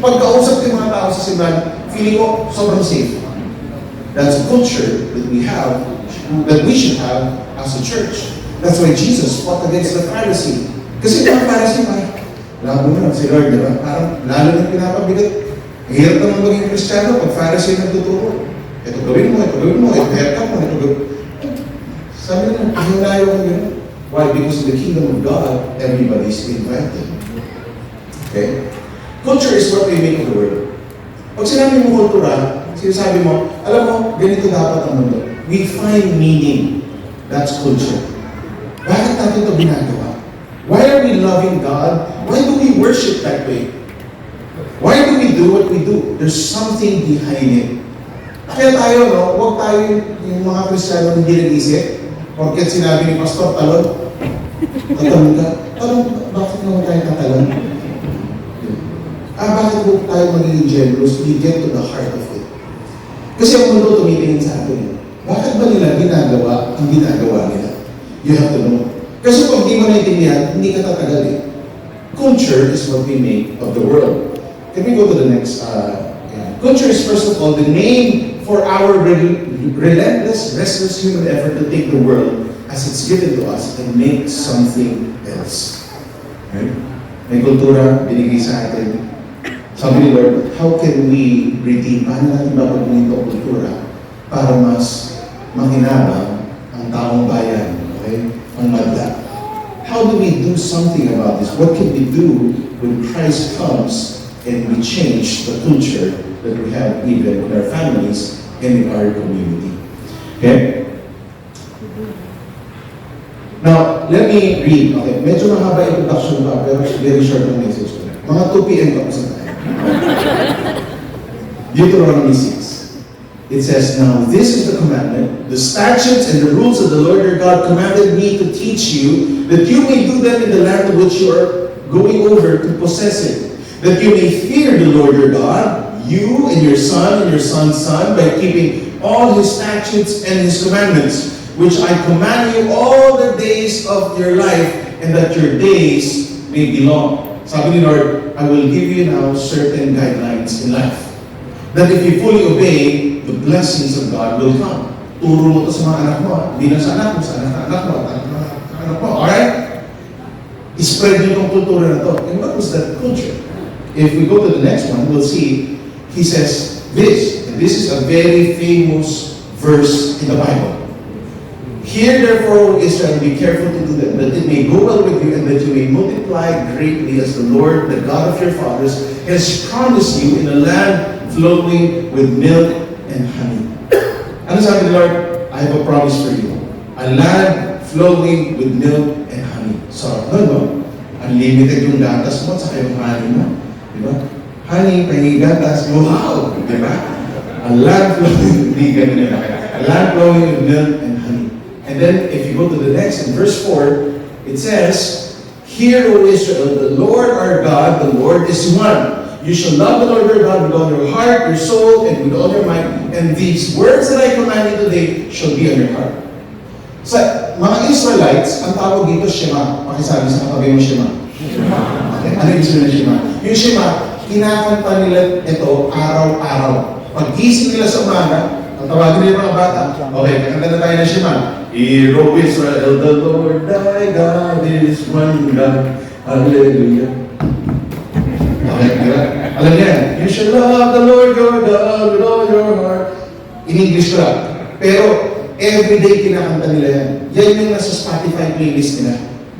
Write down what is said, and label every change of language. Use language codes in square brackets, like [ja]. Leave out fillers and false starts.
[tl] Pagkausap yung mga tao sa simbahan, feeling ko sobrang safe. [en] That's a culture that we have, that we should have as a church. That's why Jesus fought against the Pharisee. [tl] Kasi mga Pharisee, labo na si Lord, di ba? Parang lalo na pinapabigat. Hirap naman maging Kristiyano pag Pharisee nagtuturo. Ito gawin mo, ito haircut mo, ito gawin. Sabi na, ayaw ko yun. [en] Why? Because in the kingdom of God, everybody's invited. Okay? Culture is what we make of the world. [tl] Pag sinabi mo kultura, sinasabi mo, alam mo, ganito dapat ang mundo. [en] We find meaning. That's culture. [tl] Bakit natin ito ginagawa? [en] Why are we loving God? Why do we worship that way? Why do we do what we do? There's something behind it. [tl] Kaya tayo, no, huwag tayo yung mga Kristiyano hindi nag-isip. Porket sinabi ni Pastor, talon. Tatalon ka. Talon, bakit naman tayo tatalon? Bakit huwag tayo magiging generous? [en] We get to the heart of it. [tl] Kasi ang mundo tumitingin sa atin. Bakit ba nila ginagawa ang ginagawa nila? [en] You have to know. [tl] Kasi kung di mo naintindihan, hindi ka tatagal eh. [en] Culture is what we make of the world. Can we go to the next? Culture is first of all the name for our relentless, restless human effort to take the world as it's given to us and make something else. [tl] Right? May kultura, binigay sa atin. Sabi ni Lord, [en] how can we redeem? [tl] Paano natin babagawin ito ang kultura para mas makinabang ang taong bayan? Okay? Ang madla. [en] How do we do something about this? What can we do when Christ comes and we change the culture that we have even in our families and in our community? Okay? Now, let me read. [tl] Okay, medyo mahaba introduction pa, pero very short ang message ko. Mga 2 p.m. tapos na tayo. [en] Deuteronomy 6. It says, now this is the commandment, the statutes and the rules of the Lord your God commanded me to teach you, that you may do them in the land to which you are going over to possess it, that you may fear the Lord your God, you and your son's son, by keeping all his statutes and his commandments, which I command you all the days of your life, and that your days may be long. [tl] Sabi ni Lord, [en] I will give you now certain guidelines in life, that if you fully obey, the blessings of God will come. [tl] Turo mo ito sa mga anak mo, hindi lang sa anak mo, sa anak mo, sa anak mo, alright? I-spread nyo itong kultura na ito. [en] And what was that culture? If we go to the next one, we'll see, he says this, and this is a very famous verse in the Bible. Hear therefore, O Israel, be careful to do them, that it may go well with you, and that you may multiply greatly as the Lord, the God of your fathers, has promised you in a land flowing with milk and honey. [tl] Ano sabi ni Lord? [en] I have a promise for you. A land flowing with milk and honey. [tl] So, ano ba? Unlimited yung gatas mo, saka yung honey mo. Di ba? Honey, pahingin gatas. Wow! Di ba? [en] A land flowing, [tl] hindi ganun yun. [en] A land flowing with milk and honey. And then, if you go to the next, in verse 4, it says, hear, O Israel, the Lord our God, the Lord is one. You shall love the Lord your God with all your heart, your soul, and with all your mind. And these words that I command you today shall be on your heart. [tl] Sa mga Israelites, ang tawag dito Shema. Pakisabi sa katabi mo Shema. Okay? Ano yung sabihin ng Shema? Yung Shema, kinakanta nila ito araw-araw. Pag-gising nila sa umaga, ang tawagin nila mga bata, okay, kakanta na tayo ng Shema. [en] Hear, O Israel, the Lord thy God is one God. Hallelujah. Okay, diba? [tl] Alam niya, [en] you shall love the Lord your God with all your heart. [tl] In English ko lang. Pero, everyday kinakanta nila yan. Yan yung nasa Spotify playlist nila.